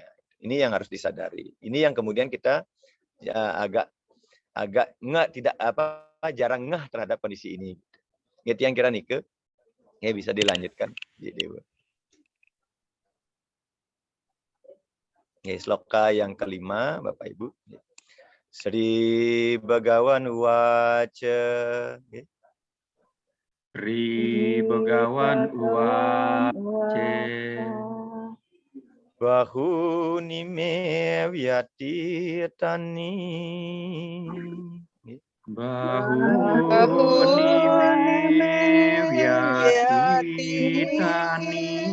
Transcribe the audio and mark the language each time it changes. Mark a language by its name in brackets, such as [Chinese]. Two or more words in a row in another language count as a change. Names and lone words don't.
[Indonesian] Ini yang harus disadari. Ini yang kemudian kita agak jarang ngeh terhadap kondisi ini. Itu yang kira Nike. Ya, bisa dilanjutkan. Ya, sloka yang kelima, Bapak Ibu. [Sanskrit] श्री भगवान् उवाच. श्री भगवान् उवाच. बहूनि मे व्यतीतानि. बहूनि मे व्यतीतानि.